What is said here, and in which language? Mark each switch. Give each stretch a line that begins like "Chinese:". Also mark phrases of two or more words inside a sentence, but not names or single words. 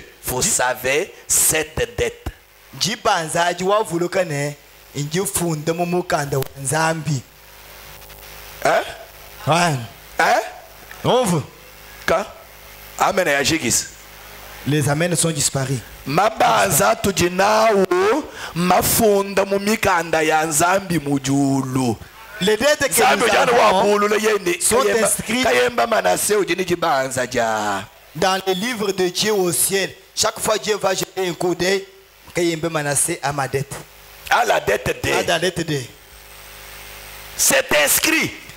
French: Vous savez, cette dette. Hein? Hein? Quand? Amen. Les amens sont disparus.
Luba-Lulua: Mabanza tujinao mafunda mumikanda ya nzambi mujulu.
French: Les dettes que nous avons sont inscrites dans les livres de Dieu au ciel. Chaque fois Dieu va jeter un coup d'œil, Manassé à ma dette. À la dette de. À la dette de. C'est inscrit.